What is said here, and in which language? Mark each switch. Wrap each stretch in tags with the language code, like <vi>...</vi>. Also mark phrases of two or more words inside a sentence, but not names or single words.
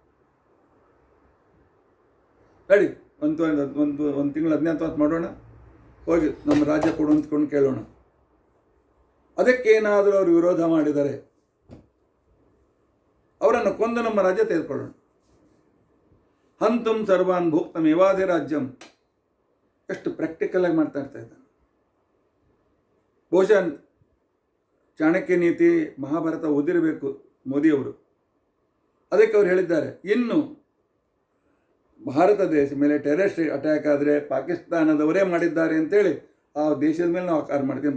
<kn>ಹೇಳಿ, ಒಂದು ತಿಂಗಳು 15 ತಾಸು ಮಾಡೋಣ, ಹೋಗಿ ನಮ್ಮ ರಾಜ್ಯ ಕೊಡು ಅಂದ್ಕೊಂಡು ಕೇಳೋಣ. ಅದಕ್ಕೇನಾದರೂ ಅವರು ವಿರೋಧ ಮಾಡಿದರೆ ಅವರನ್ನು ಕೊಂದು ನಮ್ಮ ರಾಜ್ಯ ತೆಗೆದುಕೊಳ್ಳೋಣ.</kn> <sa>ಹಂತುಂ ಸರ್ವಾನ್ ಭೋಕ್ತಂ ಯವಾಧಿ ರಾಜ್ಯಂ.</sa> <kn>ಎಷ್ಟು ಪ್ರಾಕ್ಟಿಕಲ್ ಆಗಿ ಮಾಡ್ತಾ ಇದ್ದಾನೆ. ಬಹುಶಃ ಚಾಣಕ್ಯ ನೀತಿ ಮಹಾಭಾರತ ಓದಿರಬೇಕು ಮೋದಿಯವರು. ಅದಕ್ಕೆ ಅವರು ಹೇಳಿದ್ದಾರೆ, ಇನ್ನು ಭಾರತ ದೇಶ ಮೇಲೆ</kn> <en>terrorist attack</en> <kn>ಆದರೆ ಪಾಕಿಸ್ತಾನದವರೇ ಮಾಡಿದ್ದಾರೆ ಅಂತೇಳಿ ಆ ದೇಶದ ಮೇಲೆ ನಾವು ಆಕಾರ ಮಾಡ್ತೀವಿ.</kn>